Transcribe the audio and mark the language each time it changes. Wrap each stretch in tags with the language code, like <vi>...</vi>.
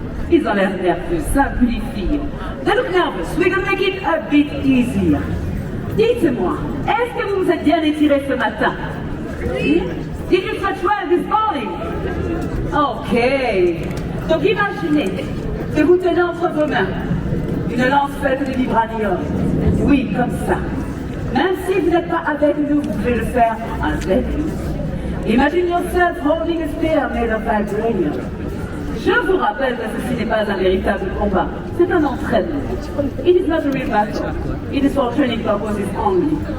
<fr>Ils ont l'air nerveux, simplifiez.</fr> <en>They look nervous. We're going to make it a bit easier.</en> <fr>Dites-moi, est-ce que vous vous êtes bien étiré ce matin? Oui.</fr> <en>Did you stretch well this morning? Ok.</en> <fr>Donc imaginez que vous tenez entre vos mains une lance faite de vibranium. Oui, comme ça. Même si vous n'êtes pas avec nous, vous pouvez le faire avec nous.</fr> <en>Imagine yourself holding a spear made of vibranium.</en> <fr>Je vous rappelle que ceci n'est pas un véritable combat, c'est un entraînement.</fr> <en>It is not a real battle. It is for training purposes only.</en>